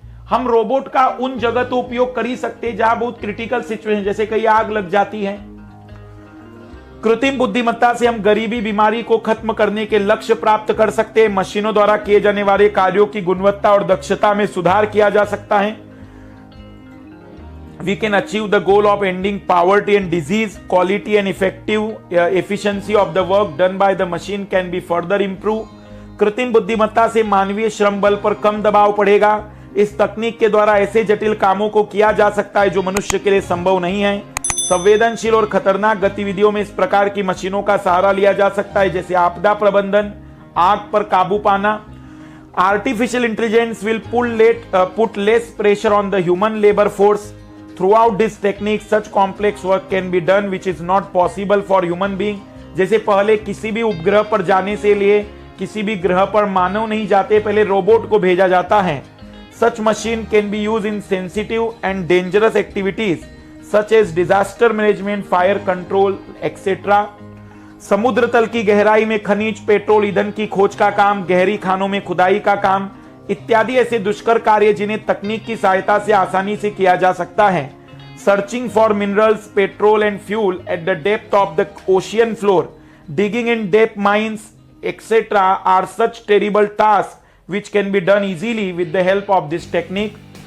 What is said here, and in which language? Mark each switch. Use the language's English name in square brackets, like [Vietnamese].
[Hindi] हम रोबोट का उन जगह तो उपयोग कर ही सकते हैं जहां बहुत क्रिटिकल सिचुएशन, जैसे कहीं आग लग जाती है। कृत्रिम बुद्धिमत्ता से हम गरीबी, बीमारी को खत्म करने के लक्ष्य प्राप्त कर सकते हैं। मशीनों द्वारा किए जाने वाले कार्यों की गुणवत्ता और दक्षता में सुधार किया जा सकता है। [English] We can achieve the goal of ending poverty and disease. Quality and effective efficiency of the work done by the machine can be further improved. [Hindi] कृत्रिम बुद्धिमत्ता से मानवीय श्रम बल पर कम दबाव पड़ेगा। इस तकनीक के द्वारा ऐसे जटिल कामों को किया जा सकता है जो मनुष्य के लिए संभव नहीं है। संवेदनशील और खतरनाक गतिविधियों में इस प्रकार की मशीनों का सहारा लिया जा सकता है, जैसे आपदा प्रबंधन, आग पर काबू पाना। [English] Artificial intelligence will put less pressure on the human labour force. Throughout this technique, such complex work can be done which is not possible for human being. [Hindi] जैसे पहले किसी भी उपग्रह पर जाने से लिए किसी भी ग्रह पर मानव नहीं जाते, पहले रोबोट को भेजा जाता है। [English] Such machine can be used in sensitive and dangerous activities such as disaster management, fire control, etc. [Hindi] समुद्र तल की गहराई में खनिज, पेट्रोल, ईंधन की खोज का काम, गहरी खानों में खुदाई का काम इत्यादि ऐसे दुष्कर कार्य जिन्हें तकनीक की सहायता से आसानी से किया जा सकता है। [English] Searching for minerals, petrol and fuel at the depth of the ocean floor, digging in deep mines etcetera are such terrible task which can be done easily with the help of this technique.